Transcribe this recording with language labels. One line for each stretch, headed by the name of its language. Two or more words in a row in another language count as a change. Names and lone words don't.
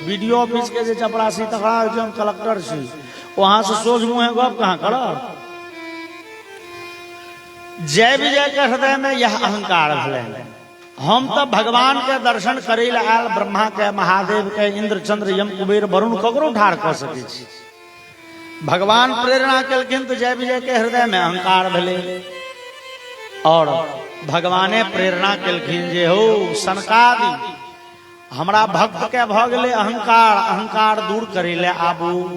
Maithili: बीडीओ ऑफिस के जे चपरासी तकरा होय छै हम कलेक्टर छी, वहां से सोझ मुँहे गप कहाँ करब। जय विजय के हृदय में यह अहंकार भेलै। हम तो भगवान के दर्शन करे ला आयल, ब्रह्मा के, महादेव के, इंद्र चंद्र यम कुबेर वरुण ककरो ठाड़ कऽ सकै छी। भगवान प्रेरणा केलखिन तो जय विजय के हृदय में अहंकार भेलै, और भगवाने प्रेरणा केलखिन जे हो सनकादि हमरा भक्त के भ गेलै अहंकार, अहंकार दूर करे ले आबू।